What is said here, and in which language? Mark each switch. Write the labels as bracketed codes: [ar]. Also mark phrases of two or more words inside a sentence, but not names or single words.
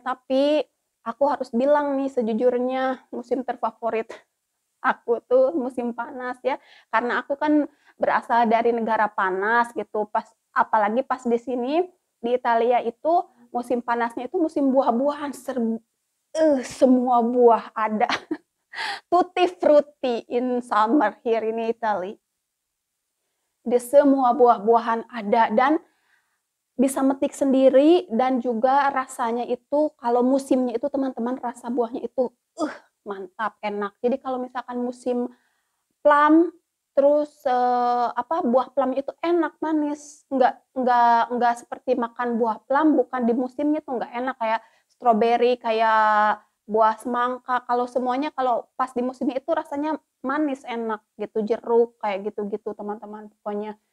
[id] Tapi aku harus bilang nih sejujurnya, musim terfavorit aku tuh musim panas ya, karena aku kan berasal dari negara panas gitu, apalagi pas di sini, di Italia itu musim panasnya itu musim buah-buahan, semua buah ada. [it] Tutti frutti [en] in summer here in Italy. [id] Di semua buah-buahan ada dan bisa metik sendiri, dan juga rasanya itu kalau musimnya itu teman-teman, rasa buahnya itu, mantap, enak. Jadi kalau misalkan musim plum, terus, buah plum itu enak, manis, nggak seperti makan buah plum bukan di musimnya tuh nggak enak, kayak stroberi, kayak buah semangka, kalau pas di musimnya itu rasanya manis, enak gitu, jeruk, kayak gitu-gitu teman-teman pokoknya.